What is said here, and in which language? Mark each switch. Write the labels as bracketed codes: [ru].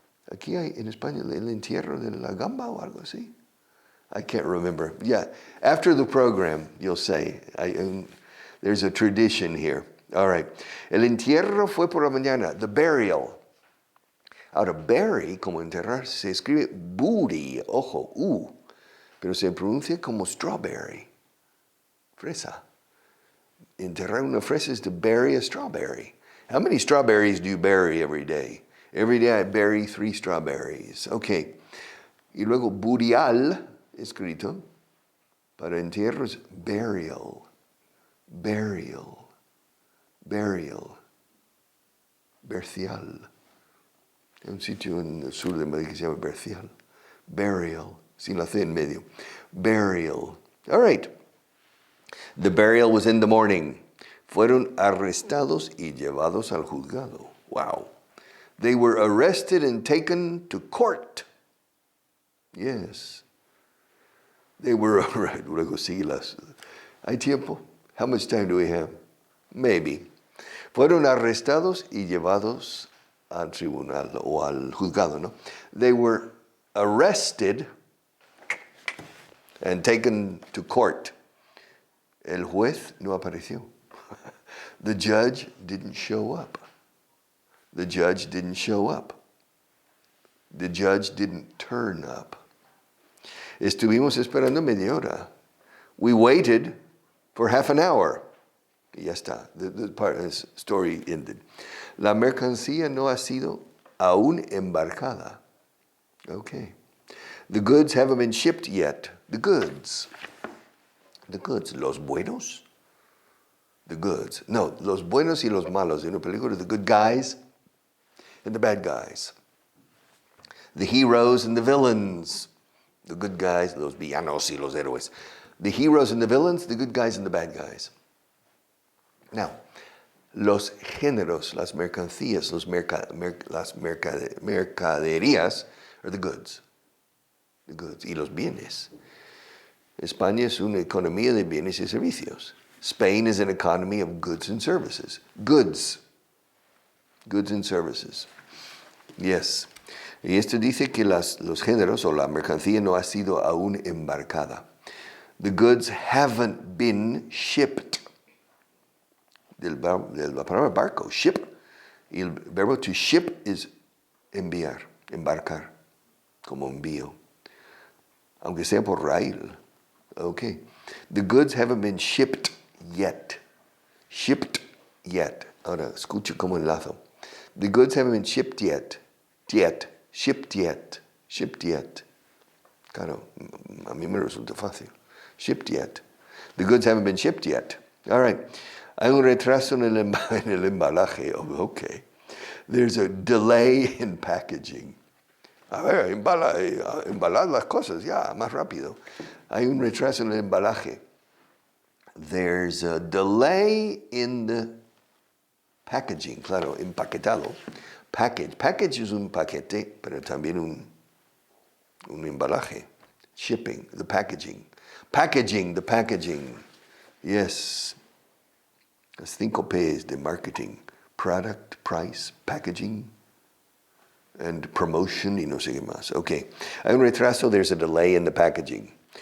[es] Aquí hay en España el entierro de la gamba o algo así. [en] I can't remember. Yeah, after the program, you'll say. There's a tradition here. All right. [es] El entierro fue por la mañana. The burial. Ahora, bury, como enterrar, se escribe booty, ojo, pero se pronuncia como strawberry, fresa. Enterrar una fresa [en] is to bury a strawberry. How many strawberries do you bury every day? Every day I bury 3 strawberries. [es] Okay. Y luego burial, escrito, para entierros, burial, burial, burial, bercial. Hay un sitio en el sur de Madrid que se llama Bercial. Burial, sin la C en medio. Burial. [en] All right. The burial was in the morning. [es] Fueron arrestados y llevados al juzgado. [en] Wow. They were arrested and taken to court. Yes. They were arrested. [es] Luego sigue las. ¿Hay tiempo? [en] How much time do we have? Maybe. [es] Fueron arrestados y llevados al tribunal o al juzgado, ¿no? [en] They were arrested and taken to court. [es] El juez no apareció. [en] The judge didn't show up. The judge didn't show up. The judge didn't turn up. [es] Estuvimos esperando media hora. [en] We waited for half an hour. [es] Y ya está. [en] The part of this story ended. [es] La mercancía no ha sido aún embarcada. [en] Okay. The goods haven't been shipped yet. The goods. The goods. [es] Los buenos? [en] The goods. [es] No, los buenos y los malos. [en] In a película, the good guys and the bad guys. The heroes and the villains. The good guys, [es] los villanos y los héroes. [en] The heroes and the villains, the good guys and the bad guys. [es] Now, los géneros, las mercancías, las mercaderías [en] are the goods. The goods. [es] Y los bienes. España es una economía de bienes y servicios. [en] Spain is an economy of goods and services. Goods. Goods and services. Yes. [es] Y esto dice que los géneros o la mercancía no ha sido aún embarcada. [en] The goods haven't been shipped. [es] De la palabra barco, ship. Y el verbo to ship is enviar, embarcar, como envío. Aunque sea por rail. Okay. [en] The goods haven't been shipped yet. Shipped yet. [es] Ahora, escucha como enlazo. [en] The goods haven't been shipped yet. Shipped yet. Shipped yet. [es] Claro, a mí me resulta fácil. [en] Shipped yet. The goods haven't been shipped yet. All right. [es] Hay un retraso en el embalaje. [en] Oh, okay. There's a delay in packaging. [es] A ver, embalar las cosas, ya, más rápido. Hay un retraso en el embalaje. [en] There's a delay in the packaging, [es] claro, empaquetado. Package es un paquete, pero también un embalaje. [en] Shipping, the packaging. The packaging. Yes. [es] Las 5 P's de marketing. [en] Product, price, packaging. and promotion [es] y no sé qué más. [en] Okay. [es] Hay un retraso, [en] there's a delay in the packaging.